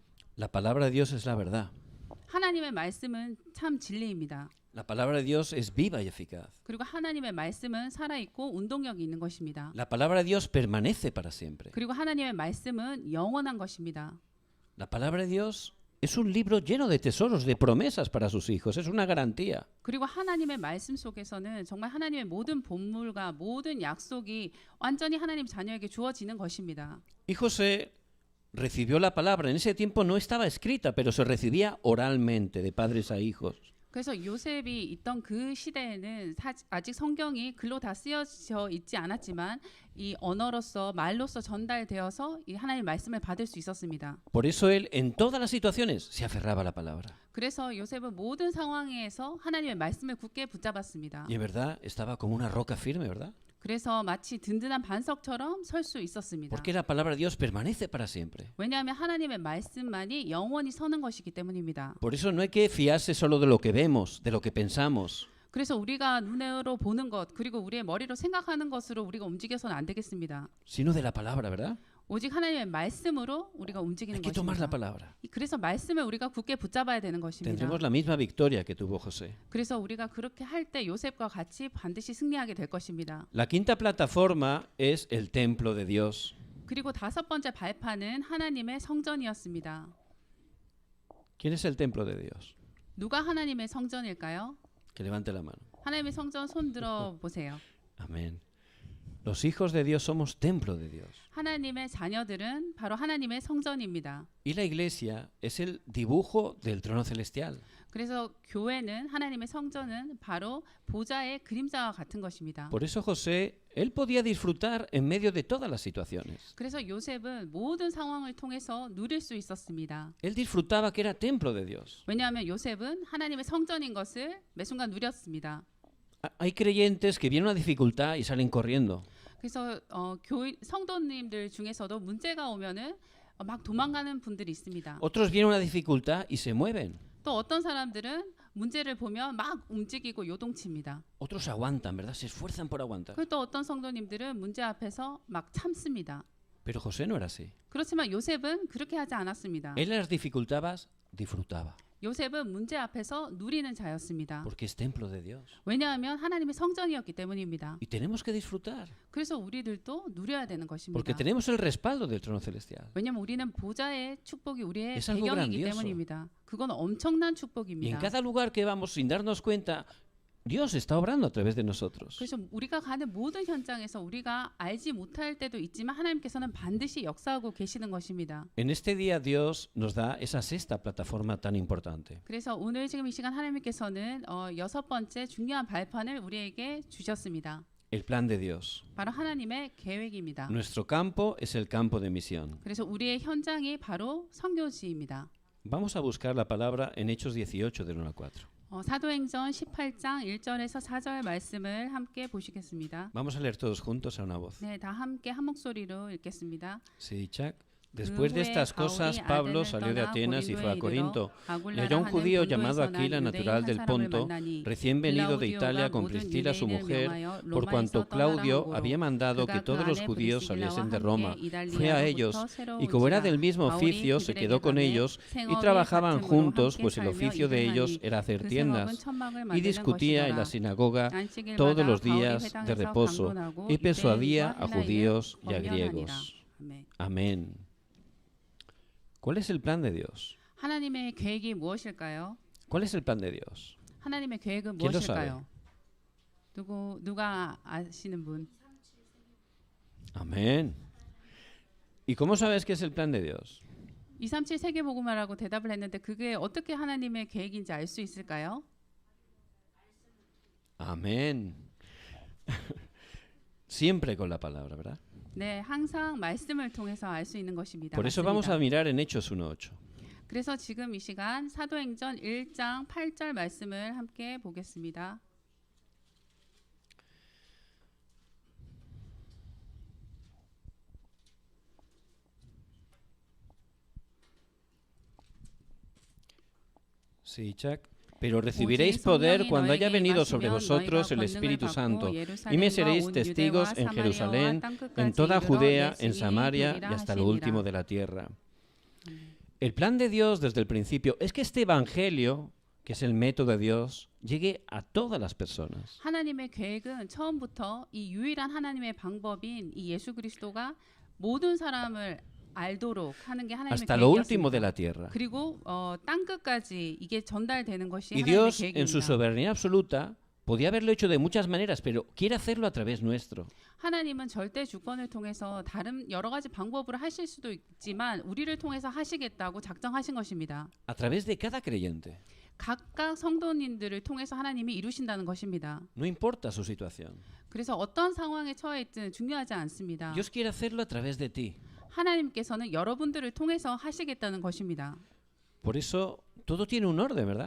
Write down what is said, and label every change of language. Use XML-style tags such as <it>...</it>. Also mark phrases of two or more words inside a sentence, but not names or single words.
<es>La palabra de Dios es la verdad.</es> <ko>하나님의 말씀은 참 진리입니다.</ko> <es>La palabra de Dios es viva y eficaz.</es> <ko>그리고 하나님의 말씀은 살아있고 운동력이 있는 것입니다.</ko> <es>La palabra de Dios permanece para siempre.</es> <ko>그리고 하나님의 말씀은 영원한 것입니다.</ko> <es>La palabra de Dios es un libro lleno de tesoros, de promesas para sus hijos. Es una garantía.</es> <ko>그리고 하나님의 말씀 속에서는 정말 하나님의 모든 본물과 모든 약속이 완전히 하나님 자녀에게 주어지는 것입니다.</ko> <es>Y José recibió la palabra. En ese tiempo no estaba escrita, pero se recibía oralmente de padres a hijos.</es> <ko>그래서 요셉이 있던 그 시대에는 아직 성경이 글로 다 쓰여져 있지 않았지만 이 언어로서 말로서 전달되어서 이 하나님의 말씀을 받을 수 있었습니다.</ko> <es>Por eso él en todas las situaciones se aferraba a la palabra.</es> <ko>그래서 요셉은 모든 상황에서 하나님의 말씀을 굳게 붙잡았습니다.</ko> <es>Y en verdad estaba como una roca firme, ¿verdad?</es> <ko>그래서 마치 든든한 반석처럼 설 수 있었습니다.</ko> <es>Porque la palabra de Dios permanece para siempre.</es> <ko>왜냐하면 하나님의 말씀만이 영원히 서는 것이기 때문입니다.</ko> <es>Por eso no hay que fiarse solo de lo que vemos, de lo que pensamos.</es> <ko>그래서 우리가 눈으로 보는 것 그리고 우리의 머리로 생각하는 것으로 우리가 움직여서는 안 되겠습니다.</ko> <es>Sino de la palabra, ¿verdad?</es> <ko>오직 하나님의 말씀으로 우리가 움직이는</ko> <es>Hay que tomar la</es> <ko>것입니다.</ko> <es>palabra.</es> <ko>그래서 말씀을 우리가 굳게 붙잡아야 되는 것입니다.</ko> <es>Tendremos la misma victoria que tuvo José.</es> <ko>그래서 우리가 그렇게 할 때 요셉과 같이 반드시 승리하게 될 것입니다.</ko> <es>La quinta plataforma es el templo de Dios.</es> <ko>그리고 다섯 번째 발판은 하나님의 성전이었습니다.</ko> <es>¿Quién es el templo de Dios?</es> <ko>누가 하나님의 성전일까요?</ko> <es>Que levante la mano.</es> <ko>하나님의 성전 손 들어 보세요.</ko> <es>Amén. Los hijos de Dios somos templo de Dios.</es> <ko>하나님의 자녀들은 바로 하나님의 성전입니다.</ko> <es>Y la iglesia es el dibujo del trono celestial.</es> <ko>그래서 교회는 하나님의 성전은 바로 보좌의 그림자와 같은 것입니다.</ko> <es>Por eso José, él podía disfrutar en medio de todas las situaciones.</es> <ko>그래서 요셉은 모든 상황을 통해서 누릴 수 있었습니다.</ko> <es>Él disfrutaba que era templo de Dios.</es> <ko>왜냐하면 요셉은 하나님의 성전인 것을 매 순간 누렸습니다.</ko> <es>Hay creyentes que vienen una dificultad y salen corriendo.</es> <ko>그래서 성도님들 중에서도 문제가 오면은 막 도망가는 분들이 있습니다.</ko> <es>Otros vienen una dificultad y se mueven.</es> <ko>또 어떤 사람들은 문제를 보면 막 움직이고 요동칩니다.</ko> <es>Otros aguantan, ¿verdad? Se esfuerzan por aguantar.</es> <ko>그리고 또 어떤 성도님들은 문제 앞에서 막 참습니다.</ko> <es>Pero José no era así.</es> <ko>그렇지만 요셉은 그렇게 하지 않았습니다.</ko> <es>Él en las dificultades disfrutaba.</es> <ko>요셉은 문제 앞에서 누리는 자였습니다.</ko> <es>Porque es templo de Dios.</es> <ko>왜냐하면 하나님의 성전이었기 때문입니다.</ko> <es>Y tenemos que disfrutar.</es> <ko>그래서 우리들도 누려야 되는 것입니다.</ko> <es>Porque tenemos el respaldo del trono celestial.</es> <ko>왜냐하면 우리는 보좌의 축복이 우리의</ko> <es>Es algo</es> <ko>배경이기</ko> <es>grandioso.</es> <ko>때문입니다. 그건 엄청난</ko> <es>Y en</es> <ko>축복입니다.</ko> <es>cada lugar que vamos sin darnos cuenta, Dios está obrando a través de nosotros.</es> <ko>그래서 우리가 가는 모든 현장에서 우리가 알지 못할 때도 있지만 하나님께서는 반드시 역사하고 계시는 것입니다.</ko> <es>En este día Dios nos da esa sexta plataforma tan importante.</es> <ko>그래서 오늘 지금 이 시간 하나님께서는 여섯 번째 중요한 발판을 우리에게 주셨습니다.</ko> <es>El plan de Dios.</es> <ko>바로 하나님의 계획입니다.</ko> <es>Nuestro campo es el campo de misión.</es> <ko>그래서 우리의 현장이 바로 선교지입니다.</ko> <es>Vamos a buscar la palabra en Hechos 18 del 1 al 4.</es> <ko>사도행전 18장 1절에서 4절 말씀을 함께 보시겠습니다.</ko> <es>Vamos a leer todos juntos a una voz.</es> <ko>네, 다 함께 한 목소리로 읽겠습니다. 시작.</ko> <es>Después de</es> <ko>후에</ko> <es>estas cosas,</es> <ko>바울이</ko> <es>Pablo</es> <ko>아덴을</ko> <es>salió de</es> <ko>떠나</ko> <es>Atenas y fue a</es> <ko>고린도에</ko> <es>Corinto.</es> <ko>이르러</ko> <es>Y</es> <ko>아굴라라</ko> <es>halló un</es> <ko>하는</ko> <es>judío llamado</es> <ko>본도에서 난</ko> <es>Aquila,</es> <ko>유대인</ko> <es>natural</es> <ko>한</ko> <es>del</es> <ko>사람을</ko> <es>Ponto,</es> <ko>만나니</ko> <es>recién venido de Italia</es> <ko>글라우디오가</ko> <es>con</es> <ko>모든</ko> <es>Priscila su</es> <ko>유대인을</ko> <es>mujer,</es> <ko>명하여</ko> <es>por</es> <ko>로마에서</ko> <es>cuanto</es> <ko>떠나라</ko> <es>Claudio</es> <ko>함으로</ko> <es>había mandado que</es> <ko>그가 그</ko> <es>todos los</es> <ko>안에</ko> <es>judíos</es> <ko>브리스길라와</ko> <es>saliesen de</es> <ko>함께</ko> <es>Roma. Fue a ellos,</es> <ko>이달리아로부터</ko> <es>y como era del</es> <ko>새로운지라</ko> <es>mismo</es> <ko>바울이</ko> <es>oficio, se</es> <ko>그들에게</ko> <es>quedó con</es> <ko>가매</ko> <es>ellos y</es> <ko>생업이</ko> <es>trabajaban</es> <ko>같음으로</ko> <es>juntos,</es> <ko>함께</ko> <es>pues el</es> <ko>살며</ko> <es>oficio de</es> <ko>일을</ko> <es>ellos</es> <ko>하니</ko> <es>era hacer</es> <ko>그 생업은</ko> <es>tiendas.</es> <ko>천막을</ko> <es>Y</es> <ko>만드는</ko> <es>discutía en la</es> <ko>것이더라.</ko> <es>sinagoga todos</es> <ko>안식일마다</ko> <es>los</es> <ko>바울이</ko> <es>días de</es> <ko>회당에서</ko> <es>reposo</es> <ko>강론하고</ko> <es>y persuadía</es> <ko>유대인과</ko> <es>a</es> <ko>헬라인을</ko> <es>judíos y a</es> <ko>권면하니라.</ko> <es>griegos.</es> <ko>아멘.</ko> <es>Amén. ¿Cuál es el plan de Dios?</es> <ko>하나님의 계획이 무엇일까요?</ko> <es>¿Cuál es el plan de Dios?</es> <ko>하나님의 계획은</ko> <es>¿Quién lo</es> <ko>무엇일까요? 누가 아시는 분?</ko> <es>Amén. ¿Y cómo sabes qué es el plan de Dios?</es> <ko>237 세계복음화라고 대답을 했는데 그게 어떻게 하나님의 계획인지 알 수 있을까요?</ko> <es>Amén. Siempre con la palabra, ¿verdad?</es> <ko>네, 항상 말씀을 통해서 알 수 있는 것입니다.</ko> <es>Por eso</es> <ko>맞습니다.</ko> <es>vamos a mirar en Hechos 1:8.</es> <ko>그래서 지금 이 시간 사도행전 1장 8절 말씀을 함께 보겠습니다.</ko> <es>Sí, Chuck. Pero recibiréis poder cuando haya venido sobre vosotros el Espíritu Santo, y me seréis testigos en Jerusalén, en toda Judea, en Samaria y hasta lo último de la tierra. El plan de Dios desde el principio es que este Evangelio, que es el método de Dios, llegue a todas las personas.</es> <ko>하나님의 계획은 처음부터 이 유일한 하나님의 방법인 이 예수 그리스도가 모든 사람을 알도록 하는 게 하나님의</ko> <es>Hasta lo último de</es> <ko>계획이었습니다.</ko> <es>la tierra.</es> <ko>그리고 땅 끝까지 이게 전달되는 것이</ko> <es>Y</es> <ko>하나님의</ko> <es>Dios, en su</es> <ko>계획입니다.</ko> <es>soberanía absoluta, podía haberlo hecho de muchas maneras, pero quiere hacerlo a través nuestro.</es> <ko>하나님은 절대 주권을 통해서 다른 여러 가지 방법으로 하실 수도 있지만 우리를 통해서 하시겠다고 작정하신 것입니다.</ko> <es>A través de cada creyente.</es> <ko>각각 성도님들을 통해서 하나님이 이루신다는 것입니다.</ko> <es>No importa su situación.</es> <ko>그래서 어떤 상황에 처해 있든 중요하지 않습니다.</ko> <es>Dios quiere hacerlo a través de ti.</es> <ko>하나님께서는 여러분들을 통해서 하시겠다는 것입니다.</ko> <es>Por eso todo tiene un orden, ¿verdad?</es>